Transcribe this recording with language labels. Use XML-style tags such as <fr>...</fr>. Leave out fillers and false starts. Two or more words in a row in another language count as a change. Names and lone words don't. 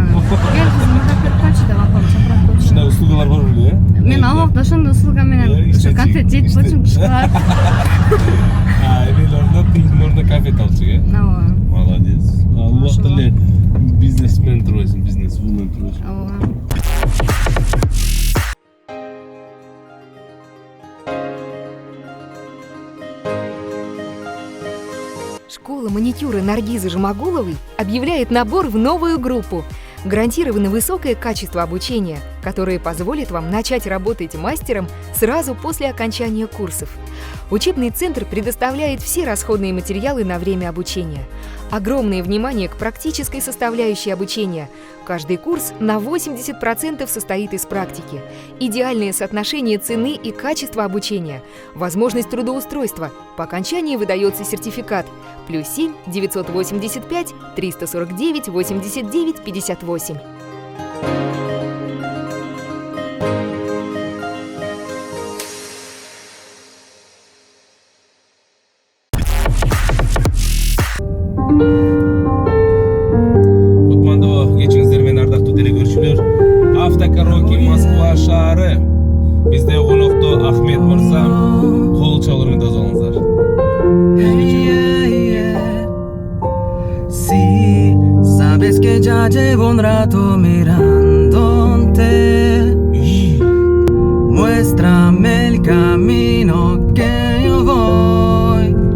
<ky>Кел кызым ырдап берип койчу деп апам чакырат болчу. Ушундай услугалар бар беле? Мен абакта ошондой услуга менен ошо конфет жейт болчумун кышка. Эмел ордоп, тиңдин ордуна конфет алчу, э? Ооба. Молодец. Ал убакта эле бизнесмен турбайсың, бизнесвумен турбайсың. Ооба.</ky> <ru>Школа маникюра Наргизы Жумагуловой объявляет набор в новую группу. Гарантировано высокое качество обучения, которое позволит вам начать работать мастером сразу после окончания курсов. Учебный центр предоставляет все расходные материалы на время обучения. Огромное внимание к практической составляющей обучения. Каждый курс на 80% состоит из практики. Идеальное соотношение цены и качества обучения. Возможность трудоустройства. По окончании выдается сертификат. +7 985 349 89 58.</ru> <ky>Кутмандуу кечиңиздер менен ардактуу телекөрүүчүлөр. Автокароки Москва шаары. Бизде конокто Ахмет мырза. Кол чалуулар менен дозу алыңыздар.</ky> <es>Si sabes que ya llevo un rato mirándote, muéstrame el camino que yo voy.</es>